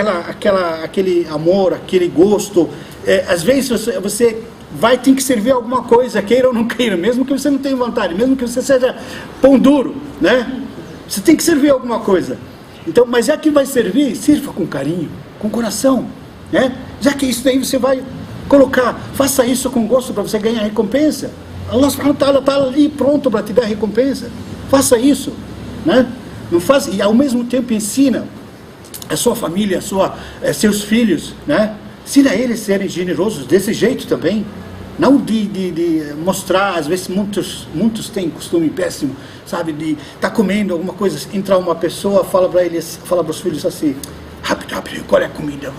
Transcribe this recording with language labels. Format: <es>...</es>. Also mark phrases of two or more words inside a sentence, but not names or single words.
<pt>aquele amor, aquele gosto, às vezes você tem que servir alguma coisa, queira ou não queira, mesmo que você não tenha vontade, mesmo que você seja pão duro, Você tem que servir alguma coisa. Então, mas já que vai servir, sirva com carinho, com coração, Já que isso daí você vai colocar, faça isso com gosto para você ganhar recompensa.</pt> <ar>الله سبحانه وتعالى</ar> <pt>está ali pronto para te dar recompensa. Faça isso, Não faz, e ao mesmo tempo ensina a sua família, seus filhos, Ensina eles a serem generosos desse jeito também. Não de mostrar, às vezes muitos têm costume péssimo, sabe, de estar comendo alguma coisa, entrar uma pessoa, fala para os filhos assim, rápido, qual é a comida?</pt>